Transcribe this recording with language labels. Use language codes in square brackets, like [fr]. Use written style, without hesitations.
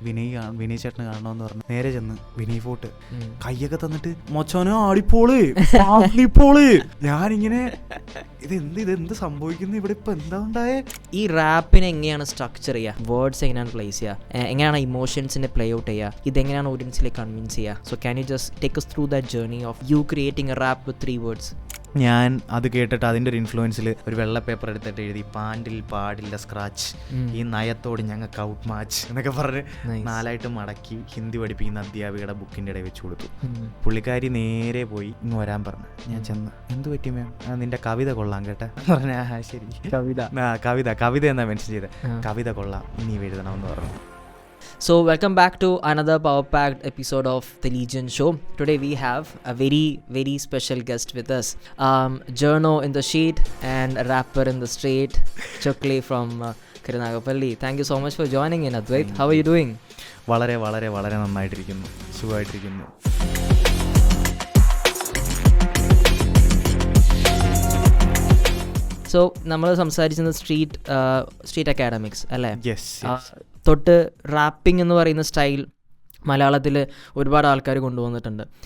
[ml] വിനയ് ചേട്ടന് കാണണമെന്ന് പറഞ്ഞു. നേരെ ചെന്ന് വിനയ് ഫോർട്ട് കയ്യൊക്കെ തന്നിട്ട് മൊച്ചോനോ ആടിപ്പോള് ആടിപ്പോള്. ഞാനിങ്ങനെ ഇതെന്ത് സംഭവിക്കുന്നു ഇവിടെ, ഇപ്പൊ എന്താ ഉണ്ടായേ? ഈ റാപ്പിനെ എങ്ങനെയാണ് സ്ട്രക്ചർ ചെയ്യുക, വേർഡ്സ് എങ്ങനെയാണ് പ്ലേസ് ചെയ്യുക, എങ്ങനെയാണ് ഇമോഷൻസിനെ പ്ലേ ഔട്ട് ചെയ്യുക, ഇതെങ്ങനെയാണ് ഓഡിയൻസിലേക്ക് കൺവിൻസ് ചെയ്യുക? [en] So can you just take us through that journey of you creating a rap with 3 words? [ml] ഞാൻ അത് കേട്ടിട്ട് അതിൻ്റെ ഒരു ഇൻഫ്ലുവൻസിൽ ഒരു വെള്ള പേപ്പർ എടുത്തിട്ട് എഴുതി, പാൻഡിൽ പാടില്ല സ്ക്രാച്ച്, ഈ നയത്തോട് ഞങ്ങൾക്ക് ഔട്ട് മാച്ച് എന്നൊക്കെ പറഞ്ഞ് 4 മടക്കി ഹിന്ദി പഠിപ്പിക്കുന്ന അധ്യാപികയുടെ ബുക്കിൻ്റെ ഇടയിൽ വെച്ച് കൊടുത്തു. പുള്ളിക്കാരി നേരെ പോയി ഇങ്ങ് വരാൻ പറഞ്ഞു. ഞാൻ ചെന്ന്, എന്ത് പറ്റി മാം? നിന്റെ കവിത കൊള്ളാം കേട്ടെ പറഞ്ഞ. ശരി, കവിത എന്നാ മെൻഷൻ ചെയ്തത്. കവിത കൊള്ളാം, ഇനി എഴുതണമെന്ന് പറഞ്ഞു. [en] So welcome back to another power-packed episode of the Legion Show. Today we have a very, very special guest with us. Journo in the sheet and a rapper in the street, Chokli from Karunagapalli. Thank you so much for joining in, Advait. How are you doing? [ml] വളരെ വളരെ വളരെ നന്നായിട്ടിരിക്കുന്നു, സുഖമായിട്ടിരിക്കുന്നു. So നമ്മൾ സംസാരിച്ചത് street academics അല്ലേ? [en] Yes. [ml] തൊട്ട് wrapping എന്ന് പറയുന്ന സ്റ്റൈൽ മലയാളത്തിൽ ഒരുപാട് ആൾക്കാർ കൊണ്ടുവന്നിട്ടുണ്ട്.